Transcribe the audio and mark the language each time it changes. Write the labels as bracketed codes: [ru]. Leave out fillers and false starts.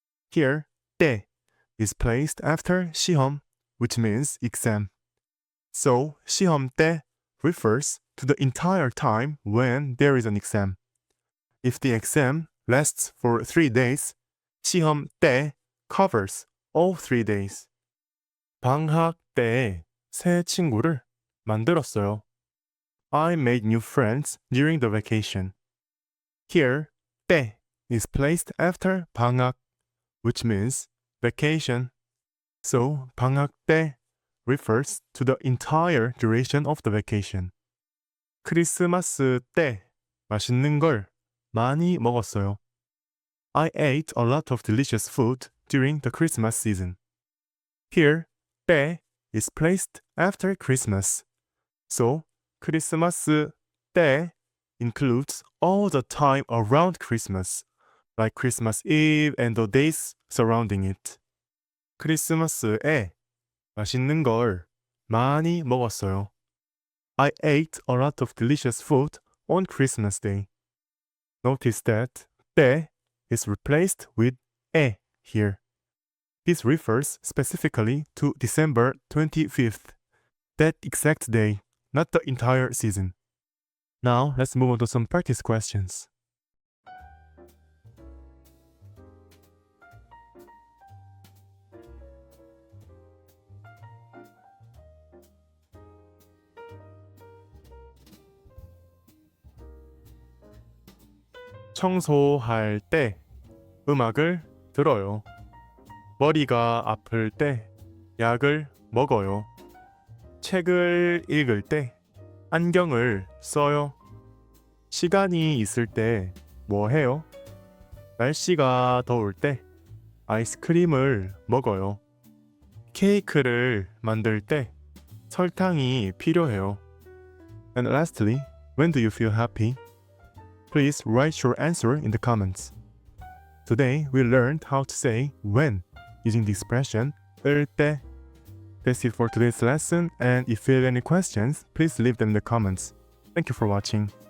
[en] Here, 때 is placed after 시험, which means exam. So, 시험 때 refers to the entire time when there is an exam. If the exam lasts for 3 days, 시험 때 covers all 3 days. [ko] 방학 때 새 친구를 만들었어요. [en] I made new friends during the vacation. Here, 때 is placed after 방학, which means vacation. So, 방학 때 refers to the entire duration of the vacation. [ko] 크리스마스 때 맛있는 걸 많이 먹었어요. [en] I ate a lot of delicious food during the Christmas season. Here, 때 is placed after Christmas. So, 크리스마스 때 includes all the time around Christmas, like Christmas Eve and the days surrounding it. [ko] 크리스마스에 맛있는 걸 많이 먹었어요. [en] I ate a lot of delicious food on Christmas Day. Notice that 때 is replaced with 에 here. This refers specifically to December 25th, that exact day, not the entire season. Now, let's move on to some practice questions. [ko] 청소할 때 음악을 들어요. 머리가 아플 때 약을 먹어요. 책을 읽을 때 안경을 써요. 시간이 있을 때 뭐 해요? 날씨가 더울 때 아이스크림을 먹어요. 케이크를 만들 때 설탕이 필요해요. [en] And lastly, when do you feel happy? Please write your answer in the comments. Today we learned how to say when using the expression 을 때. That's it for today's lesson, and if you have any questions, please leave them in the comments. Thank you for watching.